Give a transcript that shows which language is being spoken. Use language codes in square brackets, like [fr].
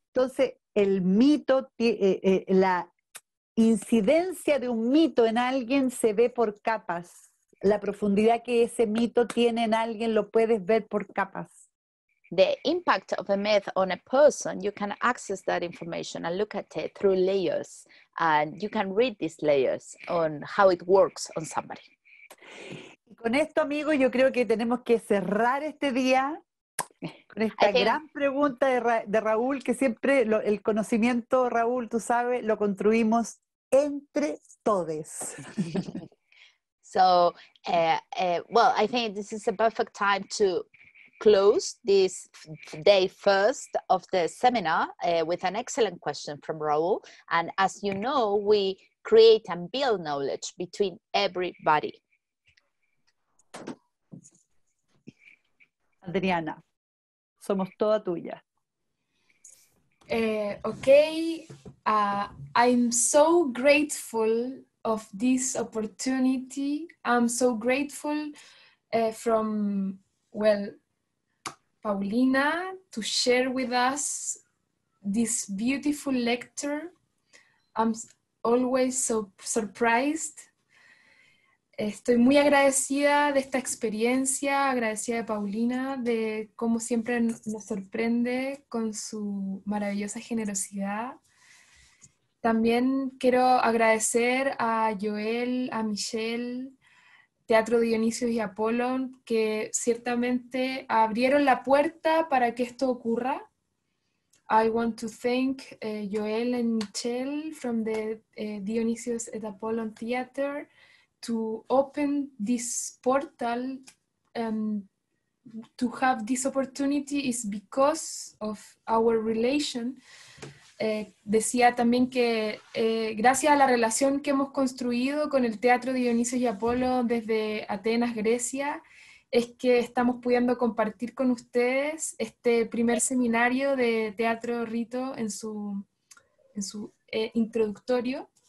[es] Entonces, el mito, la incidencia de un mito en alguien se ve por capas. La profundidad que ese mito tiene en alguien lo puedes ver por capas. [en] The impact of a myth on a person, you can access that information and look at it through layers. And you can read these layers on how it works on somebody. [es] Y con esto, amigos, yo creo que tenemos que cerrar este día con esta gran pregunta de Raúl, que siempre el conocimiento, Raúl, tú sabes, lo construimos entre todes. [en] So, well, I think this is a perfect time to close this day first of the seminar with an excellent question from Raúl. And as you know, we create and build knowledge between everybody. [es] Adriana, somos toda tuya. [en] Okay, I'm so grateful of this opportunity. I'm so grateful from, well, Paulina to share with us this beautiful lecture. I'm always so surprised. [es] Estoy muy agradecida de esta experiencia, agradecida de Paulina, de cómo siempre nos sorprende con su maravillosa generosidad. También quiero agradecer a Joel, a Michelle, Teatro Dionisios y Apollon, que ciertamente abrieron la puerta para que esto ocurra. [en] I want to thank Joel and Michelle from the Dionysius and Apollon Theater to open this portal. To have this opportunity is because of our relation. [es] Decía también que gracias a la relación que hemos construido con el Teatro Dionisios y Apolo desde Atenas, Grecia, es que estamos pudiendo compartir con ustedes este primer seminario de Teatro Rito en su introductorio.